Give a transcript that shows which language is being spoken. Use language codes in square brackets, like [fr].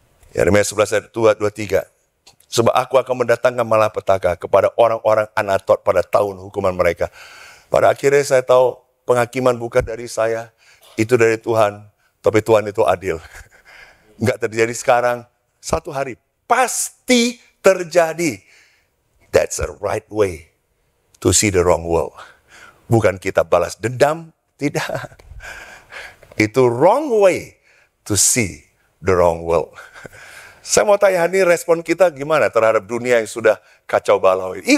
[id] Yeremia 11 ayat 2-3. Sebab aku akan mendatangkan malapetaka kepada orang-orang Anatot pada tahun hukuman mereka. Pada akhirnya saya tahu penghakiman bukan dari saya. Itu dari Tuhan. Tapi Tuhan itu adil. Enggak terjadi sekarang. Satu hari pasti terjadi. [en] That's a right way to see the wrong world. [id] Bukan kita balas dendam, tidak. Itu [en] wrong way to see the wrong world. [id] Saya mau tanya, ini respon kita gimana terhadap dunia yang sudah kacau balau ini?